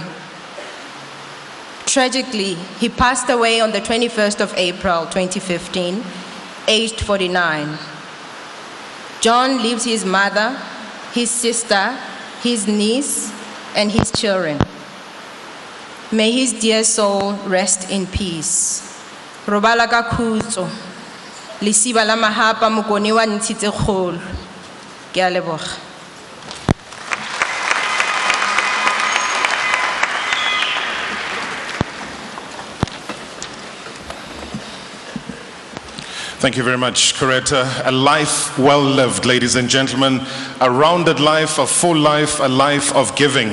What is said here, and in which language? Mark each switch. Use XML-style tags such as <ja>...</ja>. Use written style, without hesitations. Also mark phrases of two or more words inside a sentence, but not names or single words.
<en>Tragically, he passed away on the 21st of April, 2015, aged 49. John leaves his mother, his sister, his niece, and his children. May his dear soul rest in peace.</en> <nso>Robala ka khutso, lesiba la mahapa mokone wa ntshitse kgolo. Ke a leboga.</nso> <en>Thank you very much, Coretta. A life well lived, ladies and gentlemen. A rounded life, a full life, a life of giving.</en>